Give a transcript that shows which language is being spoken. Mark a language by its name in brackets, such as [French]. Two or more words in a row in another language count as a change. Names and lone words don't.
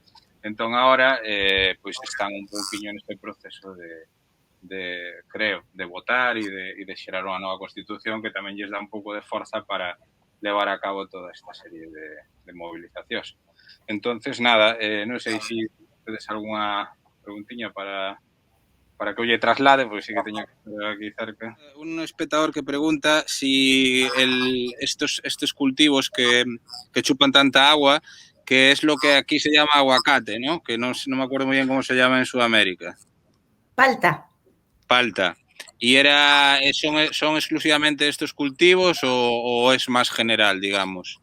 [Galician] Entón, agora, pois están un pouquiño neste proceso creo, de votar e de xerar unha nova constitución que tamén lles dá un pouco de forza para levar a cabo toda esta serie de movilizacións. [Spanish] Entonces, nada, [Galician] non sei se tedes algunha preguntiña para que eu lle traslade, porque sí que teño que estar aquí cerca. [Spanish] Un espectador que pregunta si estos cultivos que chupan tanta agua, que es lo que aquí se llama aguacate, ¿no? Que no me acuerdo muy bien cómo se llama en Sudamérica. Palta. Palta. ¿Y son exclusivamente estos cultivos o es más general, digamos?